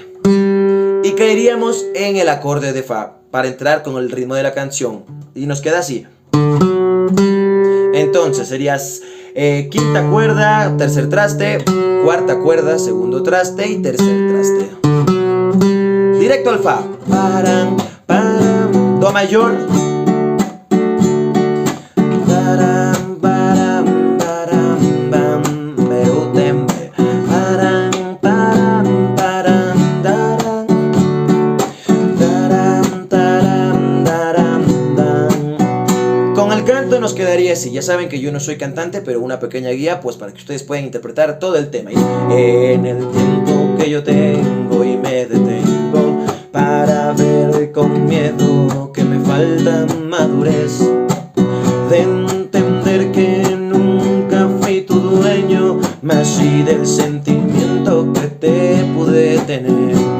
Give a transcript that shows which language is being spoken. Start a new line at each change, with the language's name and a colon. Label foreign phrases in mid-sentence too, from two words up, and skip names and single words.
Spanish: Y caeríamos en el acorde de fa para entrar con el ritmo de la canción. Y nos queda así. Entonces serías quinta cuerda, tercer traste, cuarta cuerda, segundo traste y tercer traste. Directo al fa. Param, param, do mayor. Param, param, param, bam, beutembe. Param, param, param, daram. Daram, daram, daram, dam. Con el canto nos quedaría así. Ya saben que yo no soy cantante, pero una pequeña guía pues para que ustedes puedan interpretar todo el tema. En el tiempo que yo tengo y me detengo para ver con miedo que me falta madurez, de entender que nunca fui tu dueño, más sí del sentimiento que te pude tener.